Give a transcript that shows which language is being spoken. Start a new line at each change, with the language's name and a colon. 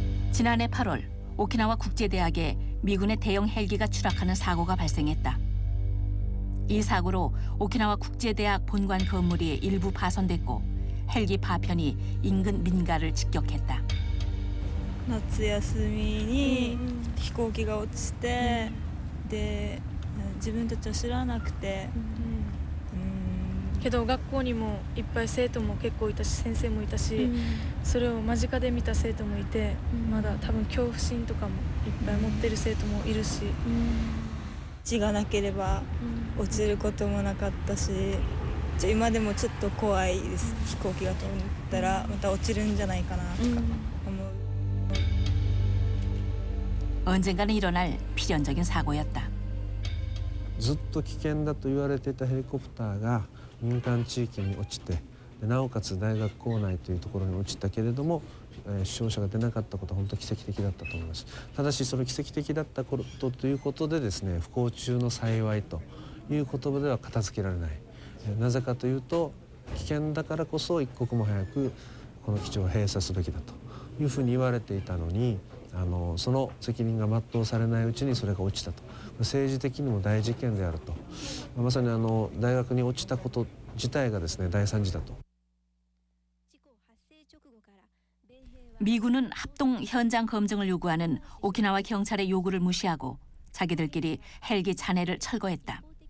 Korean: 지난해 8월 오키나와 국제대학에 미군의 대형 헬기가 추락하는 사고가 발생했다. 이 사고로 오키나와 국제대학 본관 건물이 일부 파손됐고 헬기 파편이 인근 민가를 직격했다.
Japanese: 夏休みに飛行機が落ちて、で自分たちは知らなくて、けど学校にもいっぱい生徒も結構いたし先生もいたし、それを間近で見た生徒もいて、まだ多分恐怖心とかもいっぱい持ってる生徒もいるし、血がなければ落ちることもなかったし、今でもちょっと怖いです。飛行機が飛んだらまた落ちるんじゃないかなとか思う。
Korean: 언젠가는 일어날 필연적인 사고였다.
Japanese: ずっと危険だと言われていたヘリコプターが民間地域に落ちて、なおかつ大学構内というところに落ちたけれども、死傷者が出なかったことは本当に奇跡的だったと思います。ただしその奇跡的だったことということでですね、不幸中の幸いという言葉では片付けられない。なぜかというと危険だからこそ一刻も早くこの基地を閉鎖すべきだというふうに言われていたのに、その責任が全うされないうちにそれが落ちたと。政治的にも大事件であると。まさに大学に落ちたこと自体がですね大惨事だと。
Korean: 미군은 합동 현장 검증을 요구하는 오키나와 경찰의 요구를 무시하고 자기들끼리 헬기 잔해를 철거했다.